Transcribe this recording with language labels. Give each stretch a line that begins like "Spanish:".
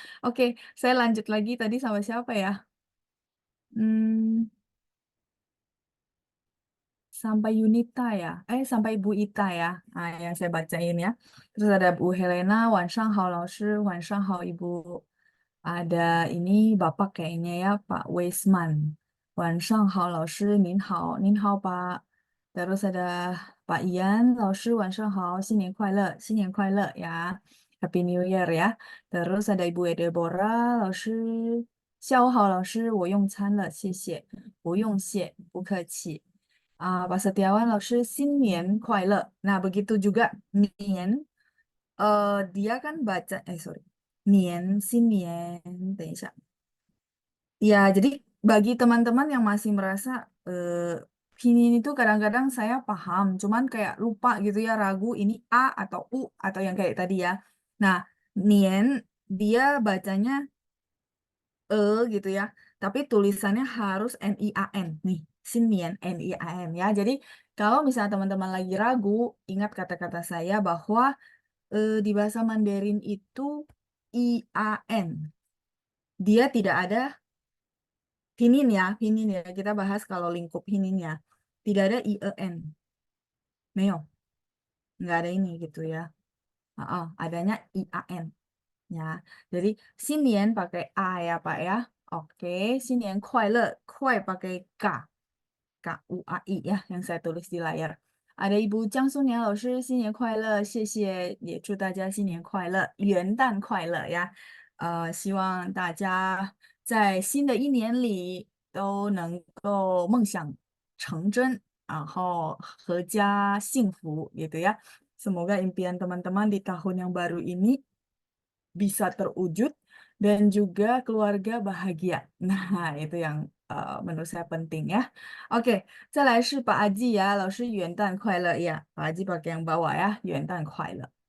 Indonesian: Oke, saya lanjut lagi tadi sama siapa ya? Hmm, sampai Yunita ya. Sampai Bu Ita ya. Yang saya bacain ya. Terus ada Bu Helena,
Chinese: 晚上好老师, 晚上好
Indonesian: Ibu. Ada ini Bapak kayaknya ya, Pak Weisman.
Chinese: 晚上好老师，您好，您好Pak.
Indonesian: Terus ada Pak Ian,
Chinese: 老师晚上好，新年快乐，新年快乐 ya.
English: Happy New Year ya.
Indonesian: Terus ada Ibu Deborah,
Chinese: 老师下午好，老师我用餐了，谢谢。不用谢，不客气。 Pak Setiawan, 老师新年快乐.
Indonesian: Nah, begitu juga Nien. Dia kan baca, sorry.
Chinese: Nien, Sinien, 等一下.
Indonesian: Ya, jadi bagi teman-teman yang masih merasa Pinyin itu kadang-kadang saya paham, cuman kayak lupa gitu ya, ragu ini A atau U atau yang kayak tadi ya. Nah, Nien dia bacanya E gitu ya, tapi tulisannya harus N-I-A-N nih, Sinien N-I-A-N ya. Jadi kalau misalnya teman-teman lagi ragu, ingat kata-kata saya bahwa di bahasa Mandarin itu I-A-N. Dia tidak ada pinin ya. Kita bahas kalau lingkup pinin ya. Tidak ada IEN. Neo, nggak ada ini gitu ya. Adanya IAN. Ya, jadi Xinian pakai A ya Pak ya. Oke, Xinian 快乐, 快 pakai K. KUAI ya yang saya tulis di layar.
Chinese: Ada Ibu Jiang Sunian 老师，新年快乐，谢谢，也祝大家新年快乐，元旦快乐呀！希望大家在新的一年里都能够梦想成真，然后阖家幸福gitu ya.
Indonesian: Semoga impian teman-teman di tahun yang baru ini bisa terwujud dan juga keluarga bahagia. Nah, itu yang menurut saya penting ya.
Chinese: Oke, 再来是把阿季呀，老师元旦快乐呀，把阿季
Indonesian: pakai yang bawah ya,
Chinese: 元旦快乐。